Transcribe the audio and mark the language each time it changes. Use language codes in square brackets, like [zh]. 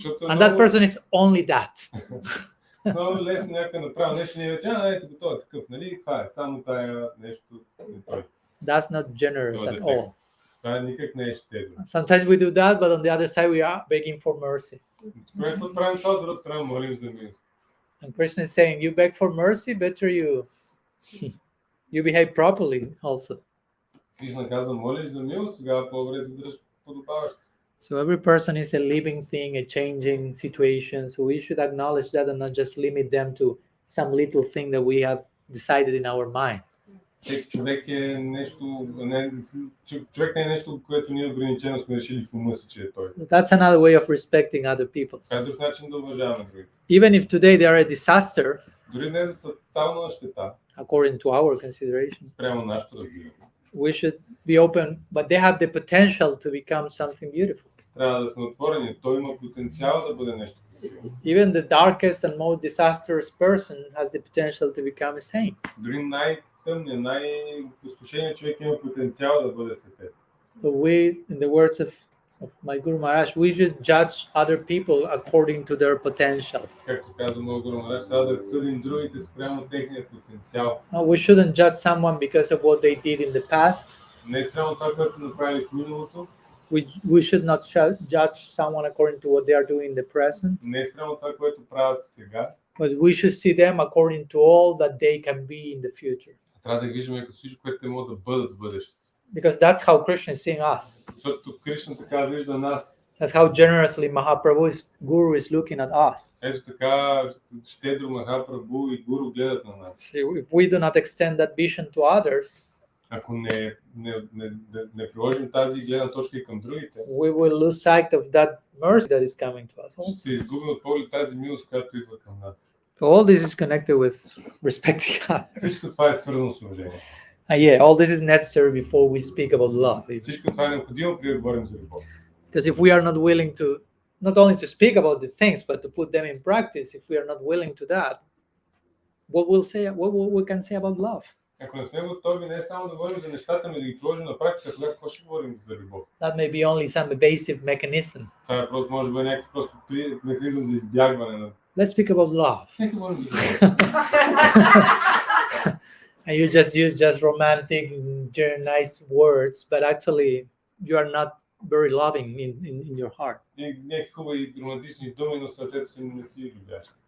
[en] And that person is only that. [bg] Много лесно някой направи нещо, ние вече, ето го той е такъв, нали? Това е само тая нещо и той. [en] That's not generous at all. [bg] Това никак не е щедро. [en] Sometimes we do that, but on the other side we are begging for mercy. [bg] Когато правим това, от друга страна молим за милост. [en] And Krishna is saying, you beg for mercy, better you behave properly also. [bg] Кришна каза, молиш за милост, тогава по-добре се дръж подобаващо. [en] So every person is a living thing, a changing situation. So we should acknowledge that and not just limit them to some little thing that we have decided in our mind. [bg] Човек е нещо, човек не е нещо, което ние ограничено сме решили в ума си, че е той. [en] So that's another way of respecting other people. [bg] Това е друг начин да уважаваме другите. [en] Even if today they are a disaster, [bg] Дори днес са тотална щета, [en] according to our consideration, [bg] спрямо нашето разбиране. [en] we should be open, but they have the potential to become something beautiful. [bg] Трябва да сме отворени. Той има потенциал да бъде нещо красиво. [en] Even the darkest and most disastrous person has the potential to become a saint. [bg] Дори най-тъмният, най-опустошеният човек има потенциал да бъде светец. [en] So we, in the words of my Guru Maharaj, we should judge other people according to their potential. [bg] Както казва моят Гуру Махарадж, трябва да съдим другите спрямо техният потенциал. [en] No, we shouldn't judge someone because of what they did in the past. [bg] Не спрямо това, което са направили в миналото. [en] We should not judge someone according to what they are doing in the present. [bg] Не спрямо това, което правят сега. [en] But we should see them according to all that they can be in the future. [bg] Трябва да ги виждаме като всичко, което те могат да бъдат в бъдещето. [en] Because that's how Krishna is seeing us. [bg] Защото Кришна така вижда нас. [en] That's how generously Mahaprabhu's Guru is looking at us. [bg] Ето така щедро Махапрабху и Гуру гледат на нас. [en] See, if we do not extend that vision to others, [bg] Ако не приложим тази гледна точка и към другите, [en] we will lose sight of that mercy that is coming to us also. [bg] ще изгубим от поглед тази милост, която идва към нас. [en] So all this is connected with respecting others. [bg] Всичко това е свързано с уважение. [en] Yeah, all this is necessary before we speak about love. [bg] Всичко това е необходимо, преди да говорим за любов. [en] Because if we are not willing to, not only to speak about the things, but to put them in practice, if we are not willing to that, what we can say about love? [bg] Ако не сме готови не само да говорим за нещата, но да ги положим на практика, тогава какво ще говорим за любов? [en] That may be only some evasive mechanism. [bg] Това е просто, може би някакъв просто механизъм за избягване на... [en] Let's speak about love. [bg] Нека говорим за любов. [en] And you just use just romantic, nice words, but actually you are not very loving in your heart. [bg] И някакви хубави романтични думи, но сърцето си не си любяш.